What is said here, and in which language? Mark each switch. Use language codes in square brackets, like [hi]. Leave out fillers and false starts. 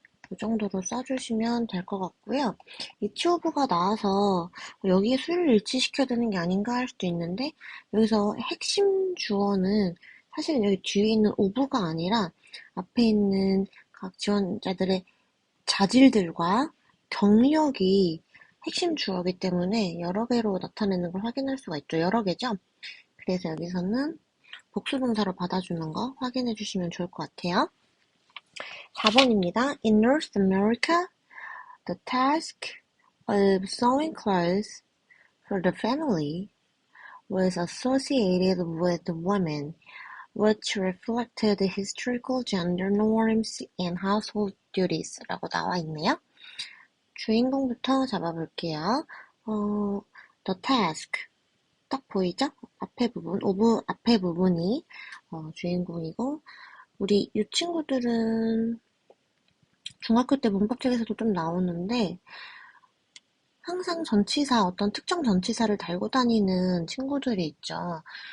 [ko] 이 정도로 써주시면 될 것 같고요. each of가 나와서 여기에 수를 일치시켜야 되는 게 아닌가 할 수도 있는데 여기서 핵심 주어는 사실은 여기 뒤에 있는 of가 아니라 앞에 있는 각 지원자들의 자질들과 경력이 핵심 주어이기 때문에 여러 개로 나타내는 걸 확인할 수가 있죠. 여러 개죠. 그래서 여기서는 복수동사로 받아주는 거 확인해 주시면 좋을 것 같아요. 4번입니다. [en] In North America, the task of sewing clothes for the family was associated with women, which reflected historical gender norms and household duties [ko] 라고 나와 있네요. 주인공부터 잡아볼게요. The task 딱 보이죠? 앞에 부분, of 앞에 부분이 주인공이고 우리 이 친구들은 중학교 때 문법책에서도 좀 나오는데 항상 전치사, 어떤 특정 전치사를 달고 다니는 친구들이 있죠.